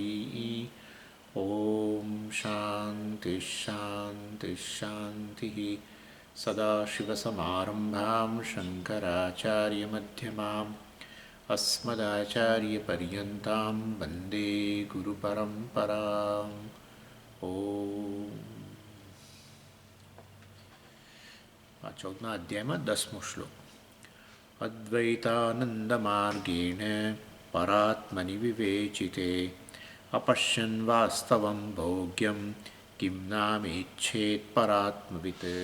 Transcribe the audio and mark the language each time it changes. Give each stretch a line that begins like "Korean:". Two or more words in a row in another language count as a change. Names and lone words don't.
Sanskrit: ॐ शान्तिः शान्तिः शान्तिः। सदाशिवसमारम्भां शङ्कराचार्यमध्यमाम् अस्मदाचार्यपर्यन्तां वन्दे गुरुपरम्पराम्।
Gujarati: ॐ આ 14મા અધ્યાયમાં 10મો શ્લોક.
Sanskrit: અદ્વૈતાનંદમાર્ગેણ પરાત્મનિ વિવેચિતે અપશ્યન વાસ્તવં ભોગ્યમ કિમ નામેચ્છેત પરાત્મવિત.